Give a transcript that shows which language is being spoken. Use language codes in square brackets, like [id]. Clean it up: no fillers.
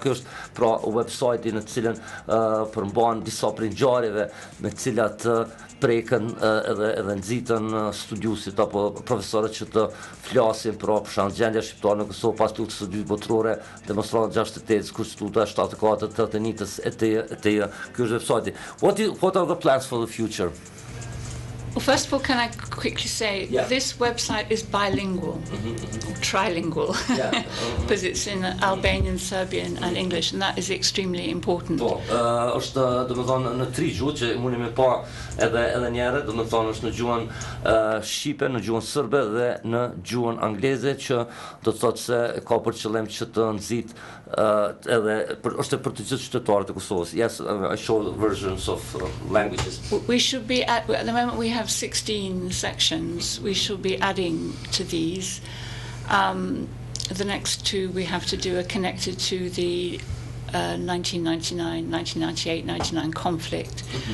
[sq] Kjo është pra website në të cilën përmban disa prej ngjarjeve me të cilat prekën edhe nxitën studiusit apo profesorët që të flasin për shembull gjendja shqiptare në Kosovë pas lutjes së dytë botërore, demonstrata 68, Konstituta 74, 81 etj. Ky është website. [en] What are the plans for the future? Well, first of all, can I quickly say this website is bilingual, or trilingual, because it's in Albanian, Serbian and English, and that is extremely important. [sq] Po, është domethënë në tri gjuhë që mundi me pa edhe një herë, domethënë është në gjuhën shqipe, në gjuhën serbe dhe në gjuhën angleze, që do të thotë se ka për qëllim që të nxit edhe është për të gjithë qytetarët e Kosovës. [en] Yes, I show the versions of languages. We should be at the moment we have 16 sections. We shall be adding to these. The next two we have to do are connected to the 1999, 1998, 99 conflict.